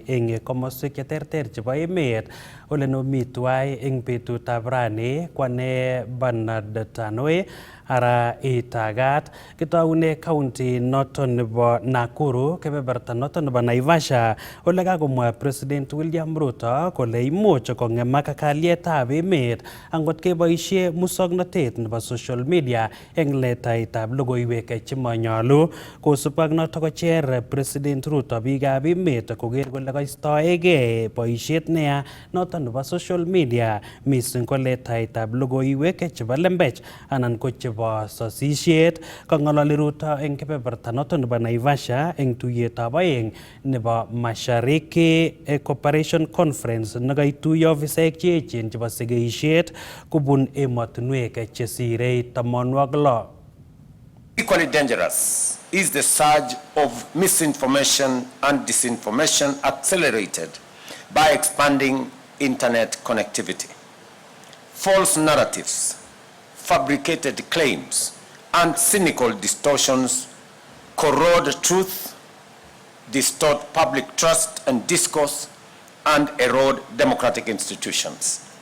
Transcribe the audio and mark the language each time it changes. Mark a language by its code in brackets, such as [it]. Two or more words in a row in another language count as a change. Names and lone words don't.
[kln] eng komoswek cheterter chebo emet ole nomi tuwai eng betutab rani kwane Bernard Tanoi ara itagat kitaune county noton nebo Nakuru kebeberta noton nebo Naivasha ole kakomwa President William Ruto kole imuch kongemak kalyetab emet angot keboisie musoknotet nebo [en] social media [kln] eng letaitab logoiwek chemanyolu kosubkei ak notok kocher President Ruto biikab emet koker kole kaistoegei boisiet neya noton nebo [en] social media [kln] mising ko letaitab logoiwek chebo lembech anan ko chebo sasisiet. Kang'alali Ruto eng kebeberta noton nebo Naivasha eng tuiyetab aeng nebo Mashariki Cooperation Conference nekaituiyo ofisaek che echen chebo segeisiet kubun emotinwek chesirei 16. [en] Equally dangerous is the surge of misinformation and disinformation accelerated by expanding internet connectivity. False narratives, fabricated claims, and cynical distortions corrode truth, distort public trust and discourse, and erode democratic institutions.